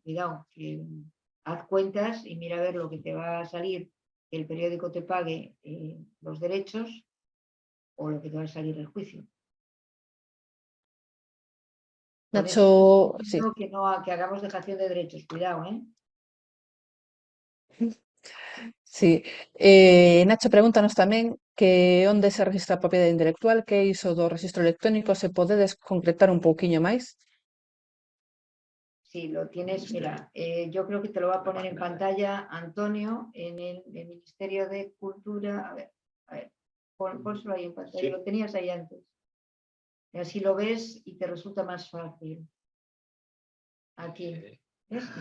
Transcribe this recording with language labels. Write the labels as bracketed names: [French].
[Spanish] Cuidado, que haz cuentas y mira a ver lo que te va a salir, que el periódico te pague los derechos o lo que te va a salir el juicio. Nacho, sí. Que hagamos dejación de derechos, cuidado, ¿eh? [Galician] Sí, Nacho, pregúntanos tamén que onde se registra a propiedade intelectual, que é iso do registro electrónico, se podedes concretar un pouquiño máis? [Spanish] Sí, lo tienes, mira, yo creo que te lo va a poner en pantalla Antonio en el Ministerio de Cultura. A ver, pónselo ahí en pantalla, sí. Lo tenías ahí antes. Y así lo ves y te resulta más fácil. Aquí, ¿ves?